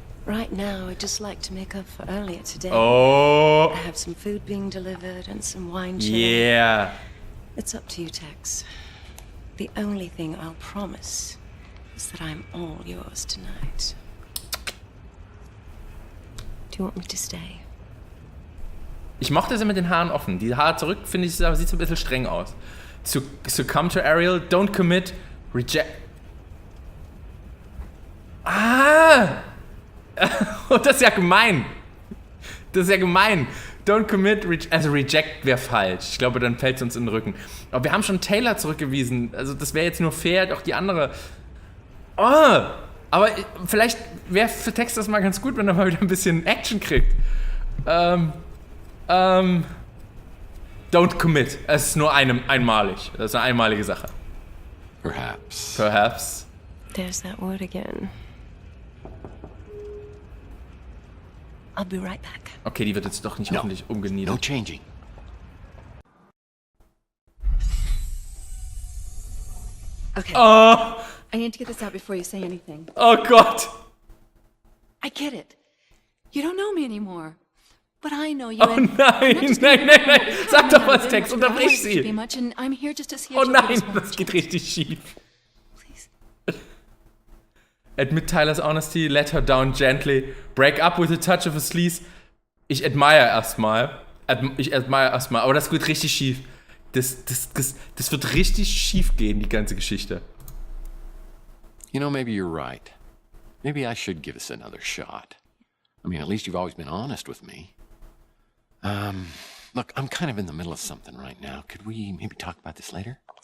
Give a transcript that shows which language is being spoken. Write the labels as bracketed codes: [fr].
[en] Right now, I'd just like to make up for earlier today. Oh, I have some food being delivered and some wine chilling. yeah. It's up to you, Tex. The only thing I'll promise is that I'm all yours tonight. Do you want me to stay? [de] Ich mochte sie mit den Haaren offen. Die Haare zurück, finde ich, sieht so ein bisschen streng aus. [en] Succumb to Ariel, don't commit, reject. [de] Ah! Das ist ja gemein. Das ist ja gemein. Don't commit, also reject wäre falsch. Ich glaube, dann fällt es uns in den Rücken. Aber wir haben schon Taylor zurückgewiesen. Also das wäre jetzt nur fair, auch die andere. Oh! Aber vielleicht wäre für Text das mal ganz gut, wenn er mal wieder ein bisschen Action kriegt. [en] Don't commit. [de] Es ist nur einmalig. Das ist eine einmalige Sache. [en] Perhaps. Perhaps. There's that word again. I'll be right back. [de] Okay, die wird jetzt doch nicht hoffentlich umgeniedert. [en] No changing. Okay. Oh, I need to get this out before you say anything. [de] Oh Gott. [en] I get it. You don't know me anymore. But I know you. [de] Oh nein. Sag doch was, Tex, unterbrich sie. Oh nein, das geht richtig schief. [en] Admit Tyler's honesty, let her down gently, break up with a touch of a sleaze. [de] Ich admire erstmal, aber das geht richtig schief. Das wird richtig schief gehen, die ganze Geschichte. [en] You know, maybe you're right. Maybe I should give this another shot. I mean, at least you've always been honest with me. Look, I'm kind of in the middle of something right now. Could we maybe talk about this later?